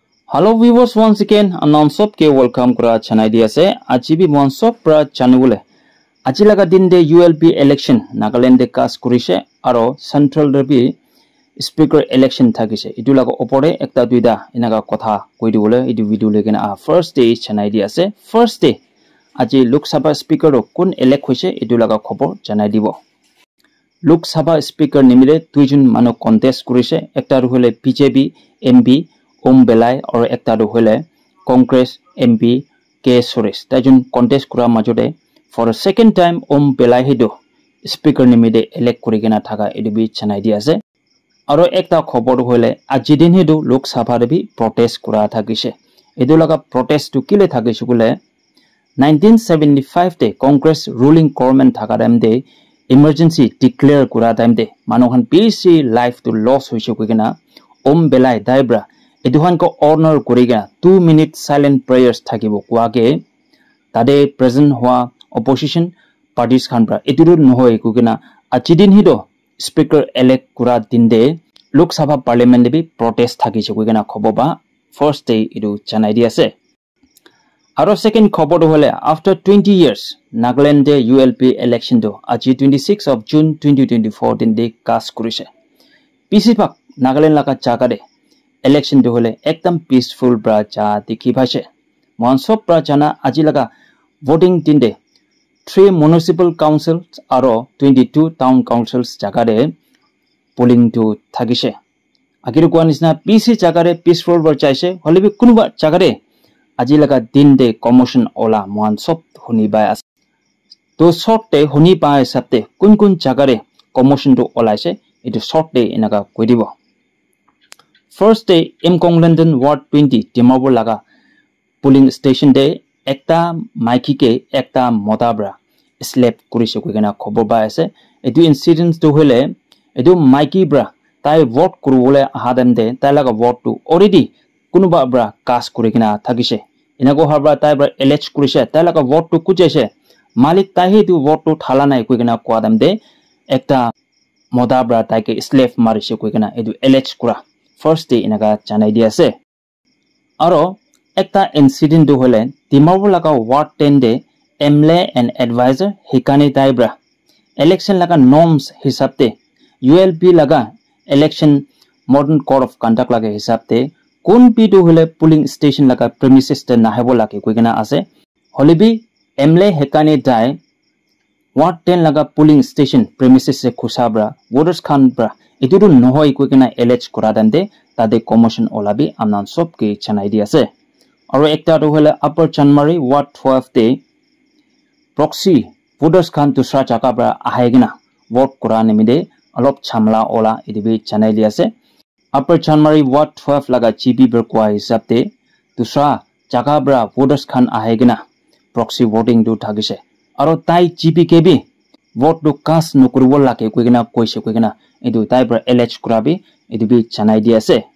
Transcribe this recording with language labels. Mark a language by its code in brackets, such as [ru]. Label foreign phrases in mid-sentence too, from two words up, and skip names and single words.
[en] Hello viewers, once again announced [nag] ke welcome kura chanai di ase aji bi monsop pra chanubule aji laga din de [en] ULP election [nag] Nagaland de cast kurise aro central de bi speaker election thakise itu laga opore ekta duida inaga kotha koi dibole itu video legena [en] first day [nag] chanai di ase [en] first day [nag] aji Lok Sabha speaker ro kun elect hoise itu laga khobor janai dibo Lok Sabha speaker nimire duijun manu contest kurise ekta ru hole BJP MP Om Belai or ekta do hole Congress MP K Suresh tajun contest kura majode [en] for a second time [nag] Om Belai hido speaker nimide elect kurigena thaka edubi chanai di ase aro ekta khobor hole ajidin hido Lok Sabha re bi protest kura thakise edu laga protest to kile thakise gule 1975 te Congress [en] ruling government [nag] thaka time de [en] emergency declare [nag] kura time de manohan PC life to loss hoise kugena Om Belai daibra eduhan ko honor kuriga 2 [en] minute silent prayers [nag] thakibo kuage tade present hua opposition parties khanbra eturu nohoi kugena achidin hido speaker elect kura dinde Lok Sabha parliament bi protest thakise kugena khoboba [en] first day [nag] edu janai di ase aro second khobor hole [en] after 20 years [nag] Nagaland de [en] ULP election [nag] do aji [en] 26 of June 2024 [nag] dinde cast kurise PC pak Nagaland laga chakade election do hole ekdam peaceful bra cha dikhi bhase mon sob bra jana aji laga voting dinde [en] 3 municipal councils [nag] aro [en] 22 town councils [nag] jagare polling to thagise agiru kwanisna PC jagare peaceful bra chaise holebi kunuba jagare aji laga dinde commotion ola mon sob huni bai as to [en] short day [nag] huni bai sabte kun jagare commotion to olaise itu [en] short day [nag] inaga koidibo [en] First day [nag] Mkong London Ward 20 Dimapur laga [en] polling station [nag] day ekta maiki ke ekta modabra slap kurise kugena khobor ba ase edu incidents to hole edu maiki bra tai vote kurule ahadam de tai laga vote to already kunuba bra cast kurigena thagise inago habra tai bra elect kurise tai laga vote to kujese malik tai hedu vote to thala nai kugena kwadam de ekta modabra tai ke slap marise kugena edu elect kura [en] First day [nag] inaga janai di ase aro ekta incident do hole Dimapur laga ward 10 de [en] MLA and advisor [nag] hikani daibra election laga norms hisabte ULP laga election [en] modern code of conduct [nag] laga hisabte kun pi do hole [en] polling station [nag] laga premises te nahebo lage koigena ase holebi MLA hikani dai ward 10 laga [en] polling station premises [nag] se khusabra voters khan bra Itu nohoi kuikena elect kuradande tade commotion olabi amnan sob ke chanai di ase aro ekta do hole upper Chanmari ward 12 te [en] proxy voters [nag] khan dusra jaga bra ahegena vote kura nimide alop chamla ola idibi chanai di ase upper Chanmari ward 12 laga GB berkwa hisabte dusra jaga bra voters khan ahegena [en] proxy voting [nag] do thagise aro tai GB kebi vote do cast nokuribo lake kuigena koise kuigena edu tai bra elect kurabi edu bi chanai di ase